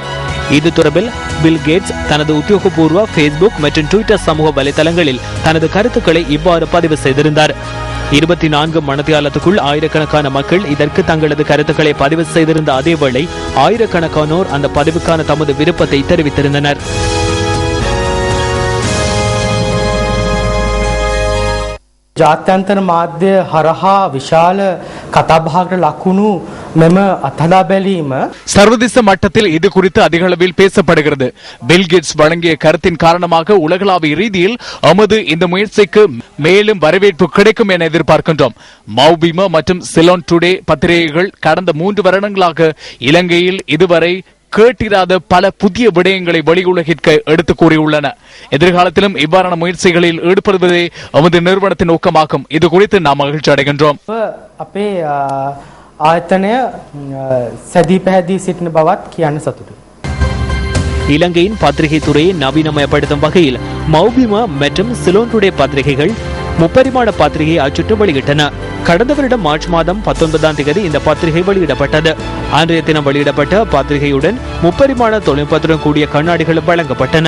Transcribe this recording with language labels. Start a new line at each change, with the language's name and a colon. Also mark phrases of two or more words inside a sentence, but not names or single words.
Tamil: இது தொடர்பில் பில் கேட்ஸ் தனது உத்தியோகபூர்வ ஃபேஸ்புக் மற்றும் ட்விட்டர் சமூக வலைதளங்களில் தனது கருத்துக்களை இவ்வாறு பதிவு செய்திருந்தார். 24 மணித்தியாலத்துக்குள் ஆயிரக்கணக்கான மக்கள் இதற்கு தங்களது கருத்துக்களை பதிவு செய்திருந்த அதேவேளை ஆயிரக்கணக்கானோர் அந்த பதிவுக்கான தமது விருப்பத்தை தெரிவித்திருந்தனர்.
Sinhala: ජාත්‍යන්තර මාධ්‍ය හරහා විශාල කතාබහකට ලකුණු මෙම අත්හදා බැලීම
Tamil: சர்வதேச மட்டத்தில் இது குறித்து அதிக அளவில் பேசப்படுகிறது. பில் கேட்ஸ் வழங்கிய கருத்தின் காரணமாக உலகளாவிய ரீதியில் நமது இந்த முயற்சிக்கு மேலும் வரவேற்பு கிடைக்கும் என எதிர்பார்க்கின்றோம். மௌபிம மற்றும் சிலோன் டுடே பத்திரிகைகள் கடந்த 3 வருடங்களாக இலங்கையில் இதுவரை கேட்டிராத பல புதிய விடயங்களை வெளியுலகிற்கு எடுத்து கூறியுள்ளன. எதிர்காலத்திலும் இவ்வாறான முயற்சிகளில் ஈடுபடுவதே நமது நிறுவனத்தின் நோக்கமாகும். இது குறித்து நாம் மகிழ்ச்சி அடைகின்றோம்.
Sinhala: අපේ ආයතනය සැදී පැහැදී සිටින බවත් කියන්න සතුටුයි.
Tamil: இலங்கையின் பத்திரிகை துறையை நவீனமயப்படுத்தும் வகையில் மௌபிம மற்றும் சிலோன் டுடே பத்திரிகைகள் முப்பரிமாண பத்திரிகையை அச்சிட்டு வெளியிட்டன. கடந்த வருடம் மார்ச் மாதம் 19ஆம் தேதி இந்த பத்திரிகை வெளியிடப்பட்டது. அன்றைய தினம் வெளியிடப்பட்ட பத்திரிகையுடன் முப்பரிமாண தொழில்நுட்பத்துடன் கூடிய கண்ணாடிகளும் வழங்கப்பட்டன.